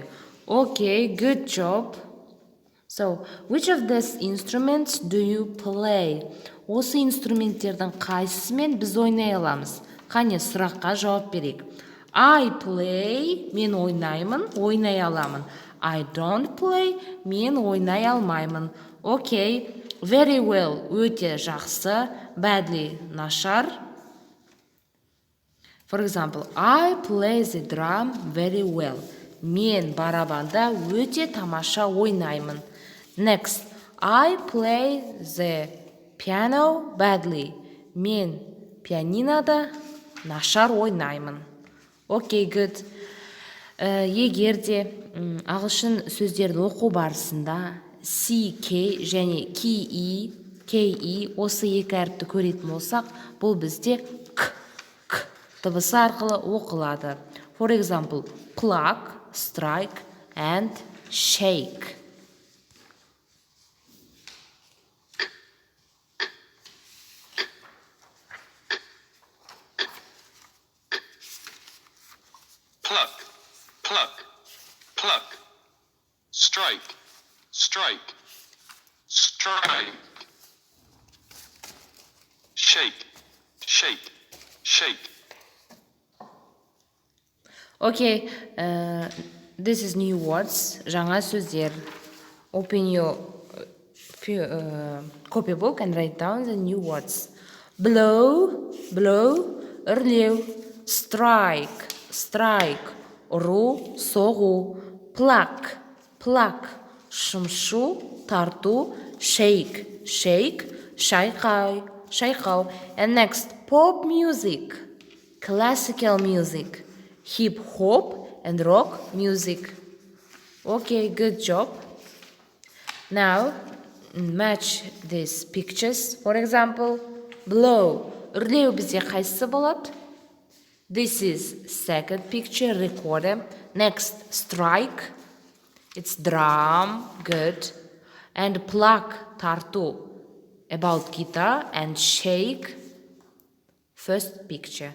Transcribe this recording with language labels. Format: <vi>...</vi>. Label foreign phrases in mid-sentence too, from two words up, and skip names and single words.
<en>Okay, good job. So, which of these instruments do you play?</en> <kk>Осы инструменттердің қайсысымен біз ойнай аламыз? Қане сұраққа жауап берейік.</kk> <en>I play,</en> <kk>мен ойнаймын, ойнай аламын.</kk> <en>I don't play,</en> <kk>мен ойнай алмаймын.</kk> <en>Okay, very well,</en> <kk>өте жақсы.</kk> <en>Badly, нашар. For example, I play the drum very well.</en> <kk>Мен барабанда өте тамаша ойнаймын.</kk> <en>Next, I play the piano badly.</en> <kk>Мен пианинода нашар ойнаймын.</kk> <en>Okay, good.</en> <kk>Егер де ағылшын сөздерді оқу барысында CK және KE осы екі әріпті көретін болсақ, бұл бізде К дыбысы арқылы оқылады.</kk> <en>For example, pluck, strike and shake. Pluck, pluck, pluck. Strike, strike, strike. Shake, shake, shake. Okay, this is new words,</en> <kk>жаңа сөздер.</kk> <en>Open your copybook and write down the new words. Blow, blow,</en> <kk>үрлеу.</kk> <en>Strike, strike,</en> <kk>ұру, соғу.</kk> <en>Pluck, pluck,</en> <kk>шымшу, тарту.</kk> <en>Shake, shake, шайқау. And next, pop music, classical music, hip hop and rock music. Okay, good job. Now, match these pictures. For example, blow.</en> <kk>Үрлеу бізде қайсысы болады?</kk> <en>This is second picture, recorder. Next, strike. It's drum, good. And pluck, tарту, about guitar. And shake, first picture.</en>